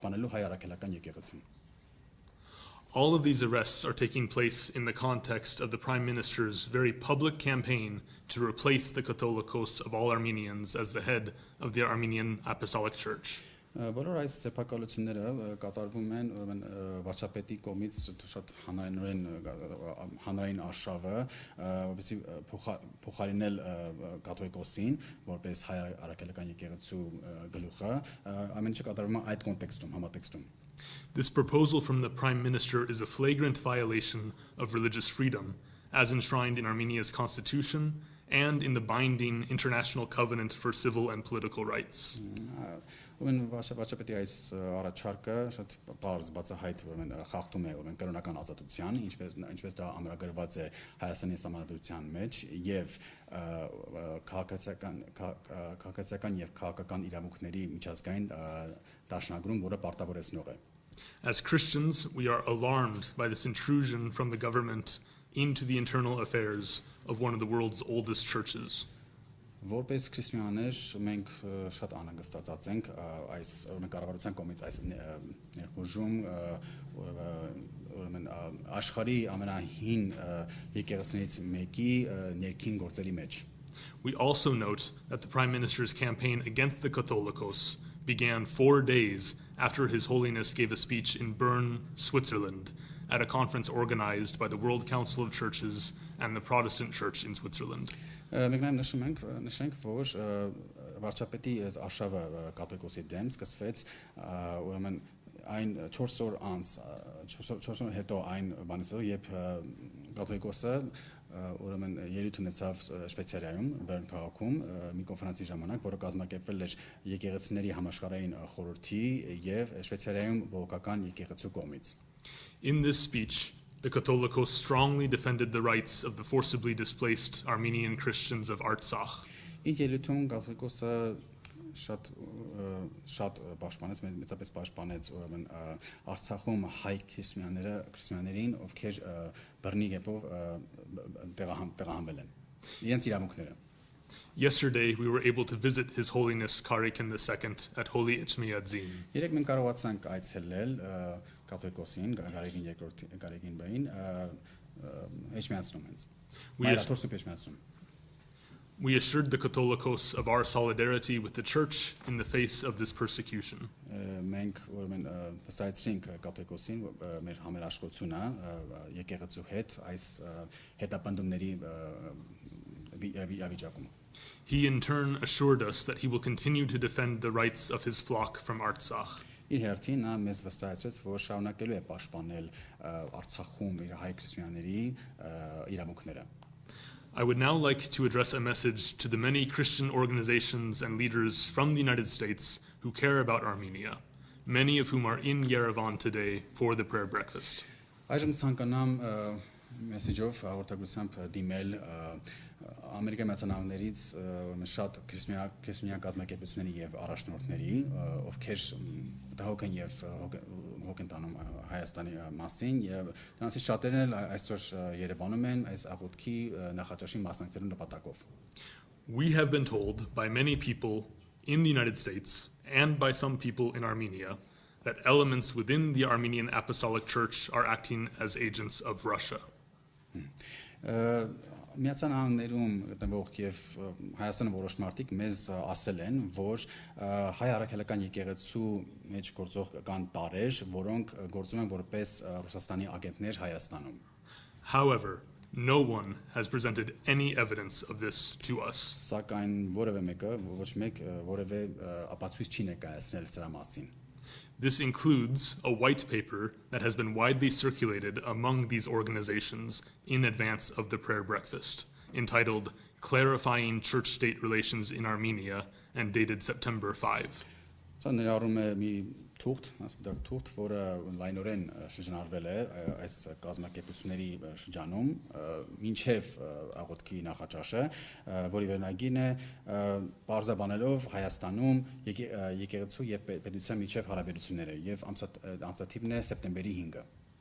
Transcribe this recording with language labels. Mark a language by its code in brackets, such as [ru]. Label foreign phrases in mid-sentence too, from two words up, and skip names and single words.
[hy] պահպանելու հայ առաքելական եկեղեցին։ [en] All of these arrests are taking place in the context of the Prime Minister's very public campaign to replace the Catholicos of all Armenians as the head of the Armenian Apostolic Church. [hy] Բոլոր այս սեփակալությունները կատարվում են ուրեմն վարչապետի կողմից շատ հանրային արշավը, որպեսզի փոխարինել կաթողիկոսին, որպես հայ առաքելական եկեղեցու գլուխը, ամեն ինչը կատարվում է այդ կոնտեքստում, համատեքստում։ [en] This proposal from the Prime Minister is a flagrant violation of religious freedom, as enshrined in Armenia's constitution and in the binding International Covenant for Civil and Political Rights. [hy] Ուրեմն վարչապետի այս առաջարկը շատ բարձ բացահայտ ուրեմն խախտում է ուրեմն կրոնական ազատության, ինչպես դա ամրագրված է Հայաստանի Սահմանադրության մեջ եւ քաղաքացիական եւ քաղաքական իրավունքների միջազգային դաշնագրում, որը պարտավորեցնող է։ [en] As Christians, we are alarmed by this intrusion from the government into the internal affairs of one of the world's oldest churches. [hy] Որպես քրիստոնյաներ մենք շատ անհանգստացած ենք այս կառավարության կողմից այս ներխուժում ուրեմն աշխարհի ամենահին եկեղեցիներից մեկի ներքին գործերի մեջ։ [en] We also note that the Prime Minister's campaign against the Catholicos began 4 days after His Holiness gave a speech in Bern, Switzerland, at a conference organized by the World Council of Churches and the Protestant Church in Switzerland. [hy] Մենք նաև նշենք, որ վարչապետի արշավը կաթողիկոսի դեմ սկսվեց ուրեմն այն 4 օր անց 4 օր հետո այն բանից երբ կաթողիկոսը ուրեմն ելույթ ունեցավ Շվեյցարիայում Բեռն քաղաքում մի կոնֆերանսի ժամանակ, որը կազմակերպվել էր եկեղեցիների համաշխարհային խորհրդի եւ Շվեյցարիայում բողոքական եկեղեցու կողմից։ [en] In this speech, the Catholicos strongly defended the rights of the forcibly displaced Armenian Christians of Artsakh. [hy] Ինչ ելույթում կաթողիկոսը շատ պաշտպանեց, մեծապես պաշտպանեց ուրեմն Արցախում հայ քրիստոնյաներին, ովքեր բռնի կերպով տեղահանվել են։ Իրենց իրավունքները։ [en] Yesterday, we were able to visit His Holiness Karikin II at Holy Etchmiadzin. [hy] Երեք մենք կարողացանք այցելել կաթողիկոսին, Գարեգին բային, Էջմիածնում հենց։ Մայրաթորսուպ Էջմիածնում։ [en] We assured the Catholicos of our solidarity with the Church in the face of this persecution. [hy] Մենք ուրեմն վստահեցինք կաթողիկոսին մեր համերաշխությունը եկեղեցու հետ այս հետապնդումների վիճակում։ [en] He in turn assured us that he will continue to defend the rights of his flock from Artsakh. [hy] Իր հերթին նա մեզ վստահեցրեց, որ շարունակելու է պաշտպանել Արցախում իր հայ քրիստոնյաների իրավունքները։ [en] I would now like to address a message to the many Christian organizations and leaders from the United States who care about Armenia, many of whom are in Yerevan today for the prayer breakfast. [hy] Այժմ ցանկանամ մեսեջով հաղորդագրությամբ դիմել Ամերիկայի մեկնաբաններից շատ քրիստոնյա կազմակերպությունների եւ առաջնորդների, ովքեր դահոք են եւ հոգ են տանում Հայաստանի մասին եւ նրանցից շատերն էլ այսօր Երևանում են այս աղոթքի նախաճաշին մասնակցելու նպատակով։ [en] We have been told by many people in the United States and by some people in Armenia that elements within the Armenian Apostolic Church are acting as agents of Russia. [hy] Միացյալ Նահանգներում գտնվող եւ Հայաստանի որոշ մարդիկ մեզ ասել են, որ հայ առաքելական եկեղեցու մեջ գործող կան տարեր, որոնք գործում են որպես Ռուսաստանի ագենտներ Հայաստանում։ [en] However, no one has presented any evidence of this to us. [hy] Սակայն որևէ մեկը ոչ մեկ որևէ ապացույց չի ներկայացնել սրա մասին։ [en] This includes a white paper that has been widely circulated among these organizations in advance of the prayer breakfast, entitled Clarifying Church-State Relations in Armenia and dated September 5. [hy] Սա ներառում է մի թուղթ, որը լայնորեն շրջանառվել է այս կազմակերպությունների շրջանում, մինչև աղոթքի նախաճաշը, որի վերնագիրն է բարձրաբանելով Հայաստանում եկեղեցու եւ պետության միջև հարաբերությունները եւ ամսաթիվն է սեպտեմբերի 5-ը։